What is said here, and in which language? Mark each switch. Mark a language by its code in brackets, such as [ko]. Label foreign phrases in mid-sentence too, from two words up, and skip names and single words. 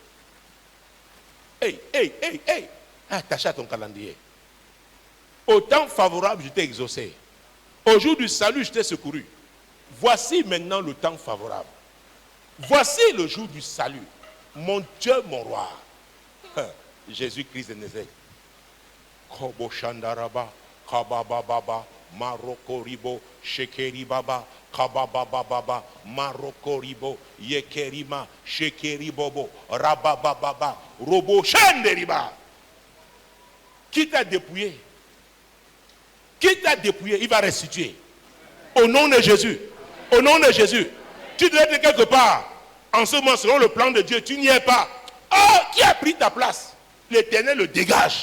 [fr] Attache à ton calendrier. Au temps favorable, je t'ai exaucé. Au jour du salut, je t'ai secouru. Voici maintenant le temps favorable. Voici le jour du salut. Mon Dieu, mon roi. Jésus-Christ de Nazareth. Kobo Shandaraba, Kabababa, Maroko Ribo, Shekeri Baba, Kabababa, Maroko Ribo, Yekerima, Shekeri Bobo, Rabababa, Robo Shanderiba. Qui t'a dépouillé? Qui t'a dépouillé? Il va restituer. Au nom de Jésus. Au nom de Jésus. Tu dois être quelque part. En ce moment, selon le plan de Dieu, tu n'y es pas. Oh, qui a pris ta place? L'Éternel le dégage.